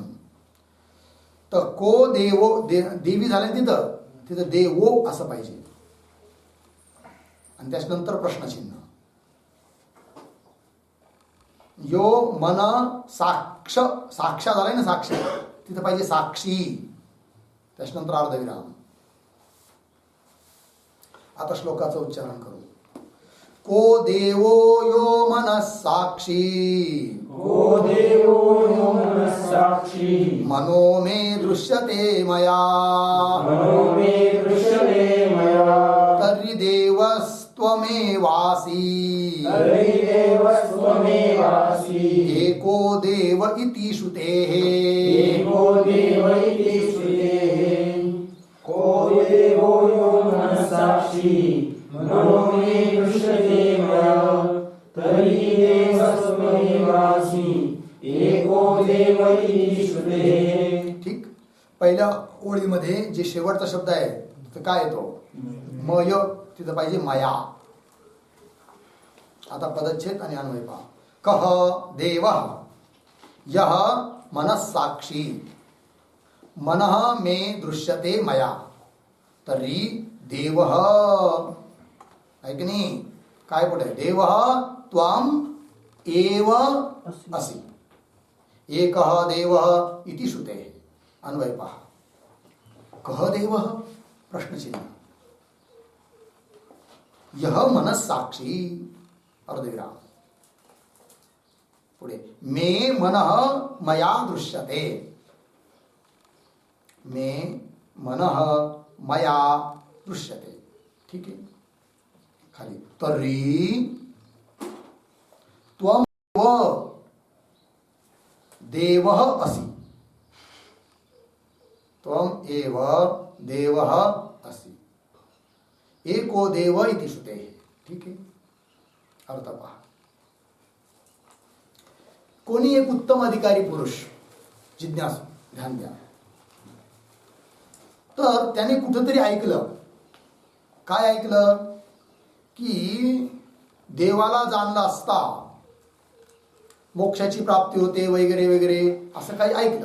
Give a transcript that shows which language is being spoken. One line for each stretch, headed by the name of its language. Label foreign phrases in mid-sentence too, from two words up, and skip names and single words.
Marathi: तर
Sanskrit: को देवो
Marathi: देवी झाले तिथं देवो असं पाहिजे आणि त्याच्यानंतर प्रश्नचिन्ह.
Sanskrit: यो मन साक्षा
Marathi: झालाय ना, साक्ष तिथं पाहिजे साक्षी, त्याच्यानंतर अर्धविराम. आता श्लोकाचं उच्चारण करू.
Sanskrit: को देवो यो मनः साक्षी, को देवो यो मनः साक्षी, मनो मे दृश्यते मया, मनो मे दृश्यते मया, तर्हि देवस्त्वमेवासि, तर्हि देवस्त्वमेवासि, एको देव इति श्रुतेः, एको देव इति श्रुतेः. को देवो यो मनः साक्षी, मनो मे दृश्यते मया, तर्हि देवस्त्वमेवासि, एको देव इति श्रुतेः.
Marathi: ठीक. पहिल्या ओळीमध्ये जे शेवटचा शब्द आहे तर काय येतो? मय. तिथं पाहिजे मया. आता पदच्छेद आणि अन्वय पहा.
Sanskrit: कह देवः यः मनस्साक्षी मनः मे दृश्यते मया तर्हि देवः.
Marathi: आहे की नाही? काय पुढे?
Sanskrit: देवः त्वम् एव असि, एकः देवः इति श्रुतेः.
Marathi: अन्वय पहा.
Sanskrit: कः देवः
Marathi: प्रश्नचिन्ह.
Sanskrit: यह मनस्साक्षी अर्धविराम. पुढे मे मनः मया दृश्यते, मे मनः मया दृश्यते.
Marathi: ठीक आहे.
Sanskrit: खाली तर्हि त्वं देवः असि, त्वं एव देवः असि, एको देव इति श्रुतेः.
Marathi: ठीक आहे. अर्थ पहा. कोणी एक उत्तम अधिकारी पुरुष जिज्ञासू, ध्यान द्या, तर त्याने कुठंतरी ऐकलं. काय ऐकलं? की देवाला जाणलं असता मोक्षाची प्राप्ती होते वगैरे वगैरे असं काही ऐकलं.